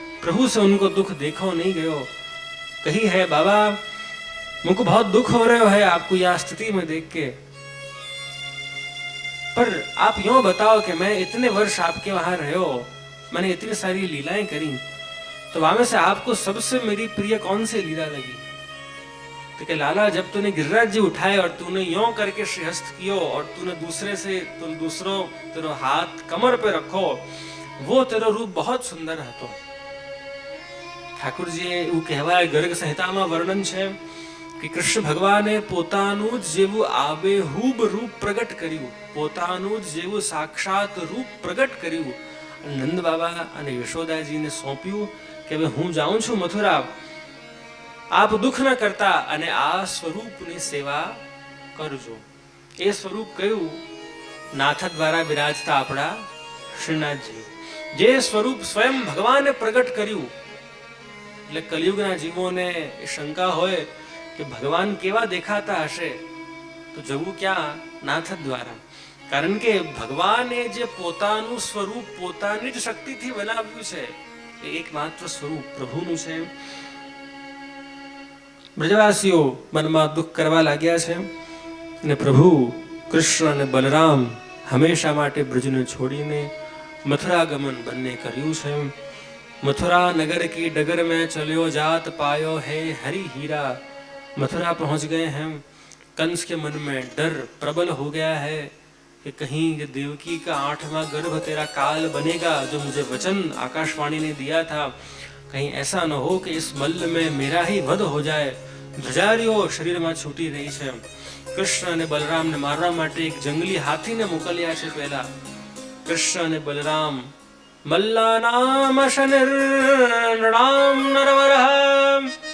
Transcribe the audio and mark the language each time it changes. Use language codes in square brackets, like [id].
[hi] प्रभु से उनको दुख देखो नहीं गयो। कही है बाबा मुझको बहुत दुख हो रहा है आपको यह स्थिति में देख के, पर आप यूं बताओ कि मैं इतने वर्ष आपके वहां रहो, मैंने इतनी सारी लीलाएं करी, तो वहां में से आपको सबसे मेरी प्रिय कौन सी लीला लगी? तो क्या लाला जब तूने गिरिराज जी उठाए और तूने यों करके श्रीहस्त कियो और तूने दूसरों तेरो हाथ कमर पे रखो, वो तेरो रूप बहुत सुंदर હતો। [gu] ઠાકુરજીએ એવું કહેવાય, ગર્ગ સંહિતામાં વર્ણન છે કે કૃષ્ણ ભગવાને પોતાનું જ જેવું આબેહૂબ રૂપ પ્રગટ કર્યું, પોતાનું જ જેવું સાક્ષાત રૂપ પ્રગટ કર્યું। નંદ બાબા અને યશોદાજીને સોંપ્યું કે હવે હું જાઉં છું મથુરા, આપ દુઃખ ન કરતા અને આ સ્વરૂપની સેવા કરજો। એ સ્વરૂપ કયું? નાથ દ્વારા બિરાજતા આપણા શ્રીનાથજી, જે સ્વરૂપ સ્વયં ભગવાને પ્રગટ કર્યું। એટલે કલિયુગના જીવોને શંકા હોય કે ભગવાન કેવા દેખાતા હશે, તો જવું ક્યાં? નાથ દ્વારા। કારણ કે ભગવાને જે પોતાનું સ્વરૂપ પોતાની જ શક્તિથી બનાવ્યું છે, એ એકમાત્ર સ્વરૂપ પ્રભુનું છે। ब्रजवासीओ मनमा दुख करवा लाग्या छे ने प्रभु कृष्ण ने बलराम हमेशा माटे ब्रजने छोड़ीने मथुरा गमन बन्ने कर्યું છે। [hi] मथुरा नगर की डगर में चलियो जात पायो है हरि हीरा। मथुरा पहुंच गए हैं। कंस के मन में डर प्रबल हो गया है कि कहीं ये देवकी का 8वां गर्भ तेरा काल बनेगा, जो मुझे वचन आकाशवाणी ने दिया था, कहीं ऐसा न हो कि इस मल्ल में मेरा ही वध हो जाए। [gu] ધ્વજારીઓ શરીરમાં છૂટી રહી છે। કૃષ્ણ અને બલરામને મારવા માટે એક જંગલી હાથીને મોકલ્યા છે। પહેલા કૃષ્ણ અને બલરામ [sa] મલ્લાનામ શનિર્નૃણામ નરવરઃ